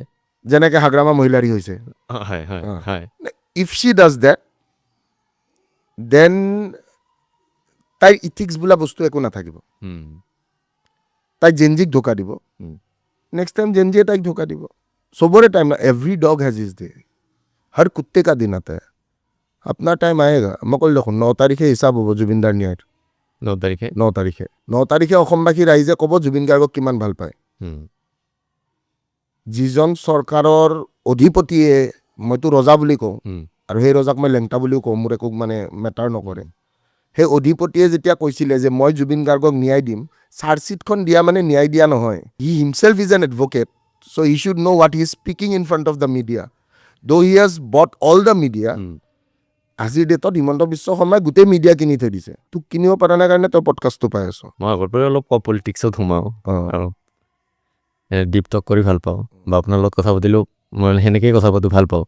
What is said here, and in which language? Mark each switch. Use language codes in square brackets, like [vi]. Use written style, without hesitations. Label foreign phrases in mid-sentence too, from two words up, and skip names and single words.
[as] যেনেকে হাগ্ৰামা মহিলাৰী হৈছে, [en] if she does that, then [as] তাইৰ ইথিক্স বোলা বস্তু একো নাথাকিব। তাই জেনজিক ধোকা দিব, [en] next time [as] জেনজিয়ে তাইক ধোকা দিব। চবৰে টাইম, [en] every dog has its day, [hi] हर कुत्ते का दिन आता है, अपना टाइम आएगा। [as] মই ক'লো দেখোন 9 তাৰিখে হিচাপ হ'ব জুবিনদাৰ ন্যায়ৰ। 9 তাৰিখে অসমবাসী ৰাইজে ক'ব জুবিন গাৰ্গক কিমান ভাল পায়। যিজন চৰকাৰৰ অধিপতিয়ে, মইতো ৰজা বুলি কওঁ আৰু সেই ৰজাক মই লেংটা বুলিও কওঁ, মোৰ একো মানে মেটাৰ নকৰে, সেই অধিপতিয়ে যেতিয়া কৈছিলে যে মই জুবিন গাৰ্গক ন্যায় দিম, চাৰ্জশ্বিটখন দিয়া মানে ন্যায় দিয়া নহয়। [en] He himself is an advocate, so he should know what he is speaking in front of the media, though he has bought all the media. [as] আজিৰ ডেটত হিমন্ত বিশ্ব শৰ্মাই গোটেই মিডিয়া কিনি থৈ দিছে, তোক কিনিব পৰা নাই কাৰণে তই পডকাষ্টটো পাই আছ। মই আগৰ পৰাই অলপ পলিটিক্সত সোমাওঁ আৰু [en] deep talk [as] কৰি ভাল পাওঁ, বা আপোনাৰ লগত কথা পাতিলেও মই সেনেকেই কথা পাতোঁ, ভাল পাওঁ।